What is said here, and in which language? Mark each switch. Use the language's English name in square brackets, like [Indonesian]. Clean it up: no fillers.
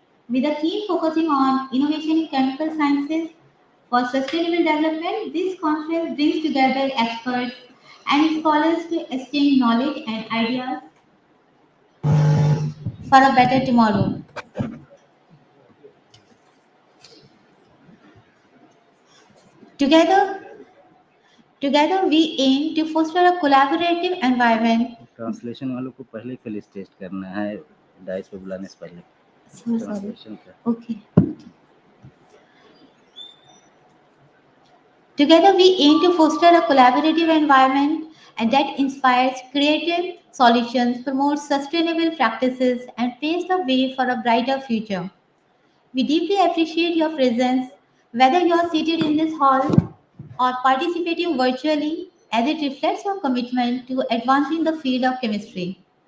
[English] With a theme focusing on innovation in chemical sciences for sustainable development, this conference brings together experts and scholars to exchange knowledge and ideas for a better tomorrow. Together, together we aim to foster a collaborative environment. [Hindi] Translation वालों को पहले felicitate करना है dice पे बुलाने से पहले translation का [English] Okay. Together, we aim to foster a collaborative environment and that inspires creative solutions, promotes sustainable practices, and paves the way for a brighter future. We deeply appreciate your presence, whether you are seated in this hall or participating virtually, as it reflects your commitment to advancing the field of chemistry.